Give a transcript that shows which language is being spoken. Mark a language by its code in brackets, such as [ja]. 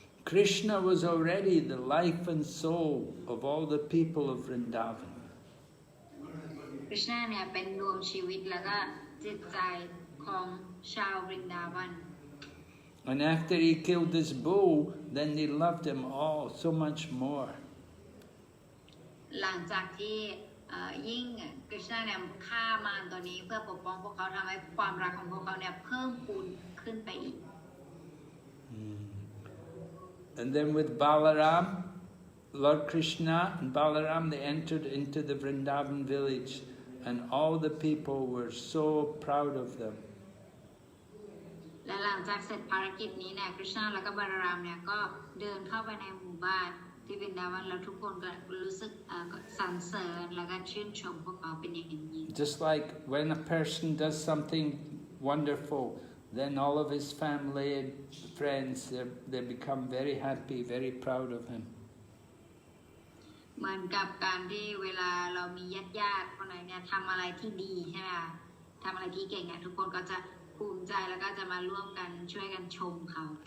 [en] Krishna was already the life and soul of all the people of Vrindavan. [th] Krishna เนี่ยเป็นดวงชีวิตแล้วก็จิตใจของชาวบรินดาวัน [en] And after he killed this bull, then they loved him all so much more. [th] หลังจากที่ยิ่งกฤษณะเนี่ยฆ่ามารตัวนี้เพื่อปกป้องพวกเขาทำให้ความรักของพวกเขาเนี่ยเพิ่มพูนขึ้นไปอีก [en] And then with Balaram, Lord Krishna and Balaram, they entered into the Vrindavan village, and all the people were so proud of them. [th] และหลังจากเสร็จภารกิจนี้เนี่ยกฤษณะและก็บาลารามเนี่ยก็เดินเข้าไปในหมู่บ้านที่วรินดาวันแล้วทุกคนก็รู้สึกสรรเสริญและก็ชื่นชมพวกเขาเป็นอย่างยิ่ง [en] Just like when a person does something wonderful, then all of his family and friends, they become very happy, very proud of him. [th] เหมือนกับการที่เวลาเรามีญาติคนไหนเนี่ยทำอะไรที่ดีใช่ไหมคะทำอะไรที่เก่งเนี่ยทุกคนก็จะภูมิใจแล้วก็จะมาร่วมกันช่วยกันชมเขา